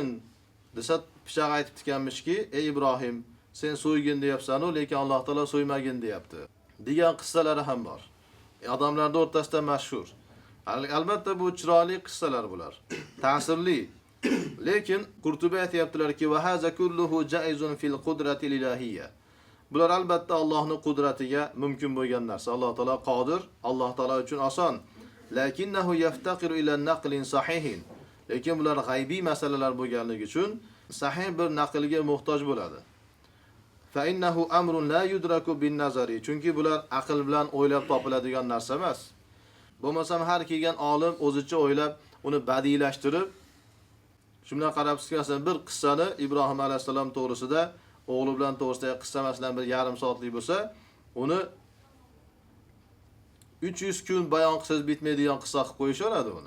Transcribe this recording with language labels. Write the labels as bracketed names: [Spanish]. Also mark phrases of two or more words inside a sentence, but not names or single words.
[Uzbek] Desa pichoq aytib ekanmishki, "Ey Ibrohim, sen so'ygin deyapsan, lekin Alloh taolo so'ymagin deyapti." degan qissalari ham bor. Odamlar o'rtasida mashhur. Albatta bu chiroyli qissalar bular. Ta'sirli. Lekin Qurtubiy aytayaptilarki, [Arabic] "وهذا كله جائز في القدرة الإلهية." [Uzbek] Bular albatta Allohning qudratiga mumkin bo'lgan narsa. Alloh taolo qodir, Alloh taolo uchun oson. [Arabic] لكنه يفتقر إلى نقل صحيح. [Uzbek] Lekin bular g'aybiy masalalar bo'lganligi uchun sahih bir naqlga muhtoj bo'ladi. [Arabic] فإنه أمر لا يدرك بالنظر. [Uzbek] Chunki bular aql bilan o'ylab topiladigan narsa emas. Bo'lmasam har kelgan olim o'zicha o'ylab, uni badiylashtirib, shundan qarab sizga bir qissani Ibrohim alayhisalom to'g'risida, o'g'li bilan to'g'risidagi qissa masalan bir yarim soatlik bo'lsa, uni 300 kun bayon qilsangiz bitmaydigan qissa qilib qo'yishadi uni.